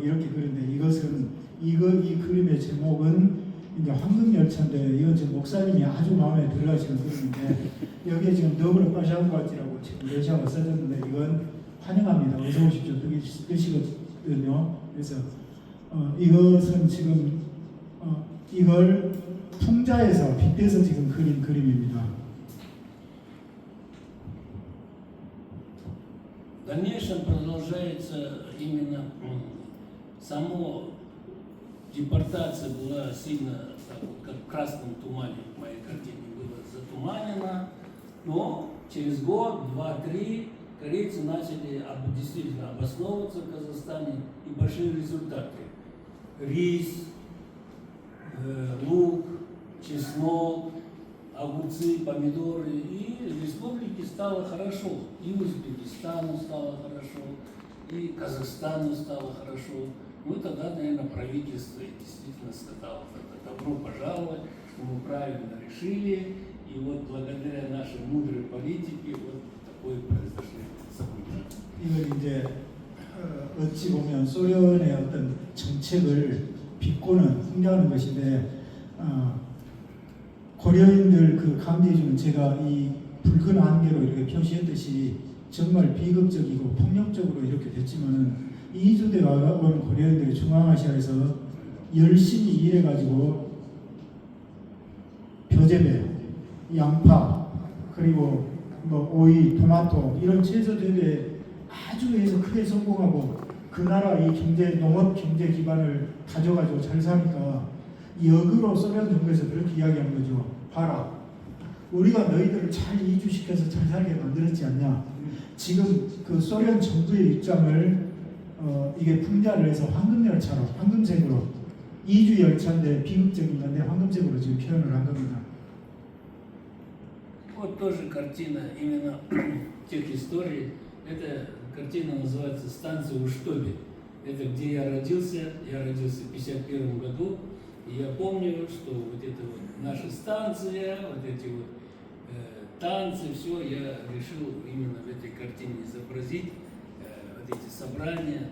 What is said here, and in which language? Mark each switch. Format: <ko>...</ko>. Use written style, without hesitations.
<ko>이렇게 그린데 이것은 이 그림의 제목은 이제 황금열차인데 이건 지금 목사님이 아주 마음에 들어하시는 그림인데 여기에 지금 너브르 파샹과지라고 지금 러시아어 써졌는데 이건 환영합니다. 어서 오십시오. 뜻이거든요. 그래서 이것은 지금 이걸 풍자에서 빗대서 지금 그린 그림입니다.</ko> <ru>В дальнейшем продолжается именно само депортация была сильно, так, вот, как в красном тумане в моей картине было затуманено, но через год, два, три корейцы начали действительно обосновываться в Казахстане и большие результаты. Рис, лук, чеснок, огурцы, помидоры, и республике стало хорошо, и Узбекистану стало хорошо, и Казахстану стало хорошо. Ну тогда, наверное, правительство действительно сказало: добро пожаловать, что мы правильно решили, и вот благодаря нашей мудрой политике вот такое произошло событие.</ru> <ko>이걸 이제 어찌 보면 소련의 어떤 정책을 비꼬는 풍자하는 것인데 고려인들 그 강제주는 제가 이 붉은 안개로 이렇게 표시했듯이 정말 비극적이고 폭력적으로 이렇게 됐지만은 이주대와 온 고려인들이 중앙아시아에서 열심히 일해가지고 표재배, 양파, 그리고 뭐 오이, 토마토 이런 채소 재배에 아주 해서 크게 성공하고 그 나라 이 농업 경제 기반을 가져가지고 잘 사니까 역으로 소련 정부에서 그렇게 이야기한 거죠. 봐라, 우리가 너희들을 잘 이주시켜서 잘 살게 만들었지 않냐. 지금 그 소련 정부의 입장을 이게 풍자를 해서 황금열차로, 황금색으로, 이주 열차인데 비극적인 건데 황금색으로 지금 표현을 한 겁니다.</ko> <ru>Вот тоже картина именно тех историй. Эта картина называется «Станция Уштоби». Это где я родился. Я родился в 1951 году. И я помню, что вот эта вот наша станция, вот эти вот танцы, все я решил именно в этой картине изобразить, вот эти собрания.</ru>